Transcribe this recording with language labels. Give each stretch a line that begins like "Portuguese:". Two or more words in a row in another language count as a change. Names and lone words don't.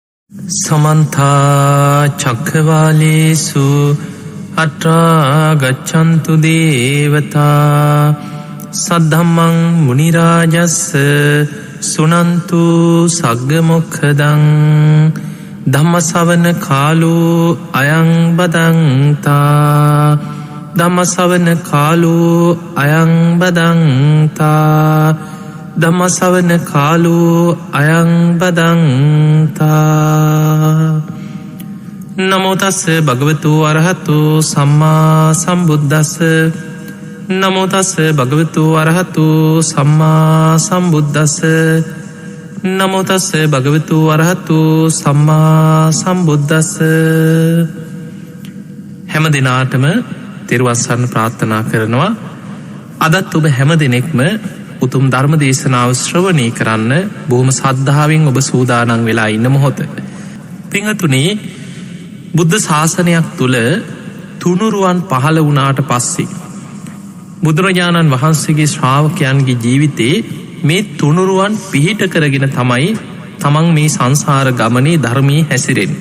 Pali: समन्ता चक्रवालेषु अत्रा गच्छन्तु देवता सद्धम्मं मुनिराजस्य सुनन्तु सग्गमुखदं धम्मसवන කාලෝ අයං බදන්තා ධම්මසවන කාලෝ අයං බදන්තා ධම්මසවන කාලෝ අයං බදන්තා නමෝ තස්ස භගවතු අරහතු සම්මා සම්බුද්දස්ස නමෝ තස්ස භගවතු අරහතු සම්මා සම්බුද්දස්ස නමෝ තස්ස භගවතු අරහතු සම්මා සම්බුද්දස්ස.
Sinhala: හැම දිනාටම තෙරුවන් සරණ ප්‍රාර්ථනා කරනවා. අදත් ඔබ හැම දිනෙකම උතුම් ධර්ම දේශනාව ශ්‍රවණය කරන්න බොහොම ශ්‍රද්ධාවෙන් ඔබ සූදානම් වෙලා ඉන්න මොහොත. පින්වතුනි, බුද්ධ ශාසනයක් තුල තුනුරුවන් පහළ වුණාට පස්සේ බුදුරජාණන් වහන්සේගේ ශ්‍රාවකයන්ගේ ජීවිතේ මේ තුනුරුවන් පිහිට කරගෙන තමයි තමන් මේ සංසාර ගමනේ ධර්මයේ හැසිරෙන්නේ.